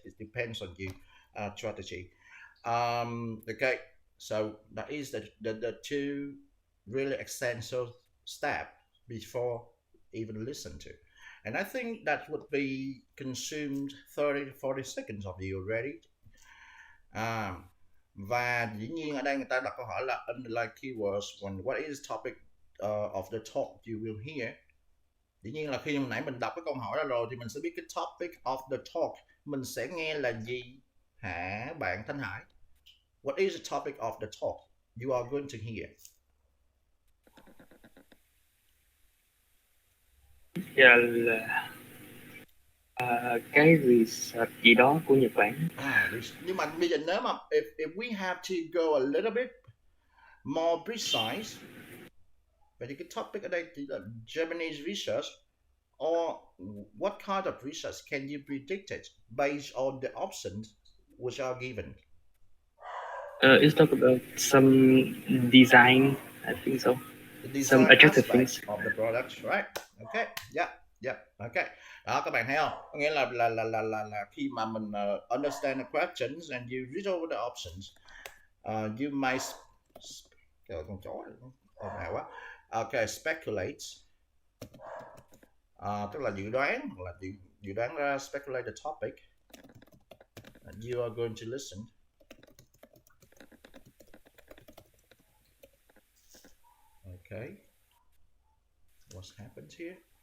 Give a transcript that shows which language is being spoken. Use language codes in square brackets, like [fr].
[en] It depends on your strategy. Okay, so that is the two really essential steps before even listen to. And I think that would be consumed 30 to 40 seconds of you already. [vi] Và dĩ nhiên ở đây người ta đặt câu hỏi là [en] underline keywords, what is the topic of the talk you will hear. [vi] Dĩ nhiên là khi nãy mình đọc cái câu hỏi đó rồi thì mình sẽ biết cái [en] topic of the talk [vi] mình sẽ nghe là gì hả bạn Thanh Hải? [en] What is the topic of the talk you are going to hear? [vi] Dạ là cái research gì đó của Nhật Bản. Nhưng mà bây giờ nếu mà [en] if we have to go a little bit more precise, [vi] vậy thì cái topic ở đây chỉ là [en] Japanese research, or what kind of research can you predict it based on the options which are given? It's talk about some design, I think so. Some attractive things of the products, right? Okay, yeah, okay. [vi] Đó các bạn thấy không? Có nghĩa là khi mà mình [en] understand the questions and you read over the options, you may [vi] con chó nào quá. [en] Okay, speculate. [vi] Tức là dự đoán, hoặc là dự đoán ra, [en] speculate the topic and you are going to listen. Okay, what's happened here?